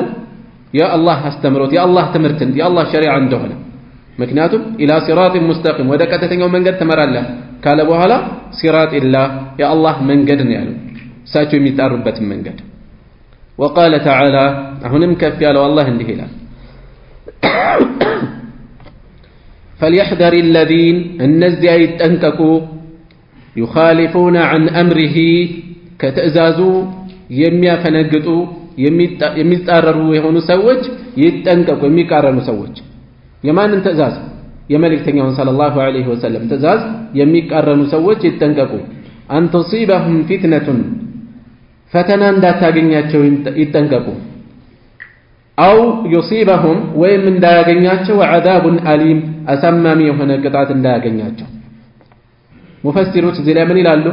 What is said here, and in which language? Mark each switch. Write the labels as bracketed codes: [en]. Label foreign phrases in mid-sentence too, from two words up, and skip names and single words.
[am] የአላህ አስተምህሮት፣ የአላህ ትምህርት፣ የአላህ ሸሪዓ እንደሆነ ምክንያቱም [ar] إلى صراط مستقيم [am] ወደ ቀጥተኛው መንገድ ትመራለህ ካለ በኋላ ሲራጢላህ የአላህ መንገድ ነው ያለው፣ እሳቸው የሚጣሩበትን መንገድ። [ar] وقال تعالى [am] አሁንም ከፍ ያለው አላህ እንዲህ ይላል [ar] فليحذر الذين [am] እነዚያ ይጠንቀቁ [ar] يخالفون عن أمره [am] ከተእዛዙ የሚያፈነግጡ የሚጣረሩ የሆኑ ሰዎች ይጠንቀቁ። የሚቃረኑ ሰዎች የማንን ትእዛዝ? የመልእክተኛውን [ar] صلى الله عليه وسلم [am] ትእዛዝ የሚቃረኑ ሰዎች ይጠንቀቁ። [ar] أن تصيبهم فتنة [am] ፈተና እንዳታገኛቸው ይጠንቀቁ። [ar] أو يصيبهم [am] ወይም እንዳያገኛቸው [ar] عذاب أليم [am] አሳማሚ የሆነ ቅጣት እንዳያገኛቸው። ሙፈሲሮች እዚህ ላይ ምን ይላሉ?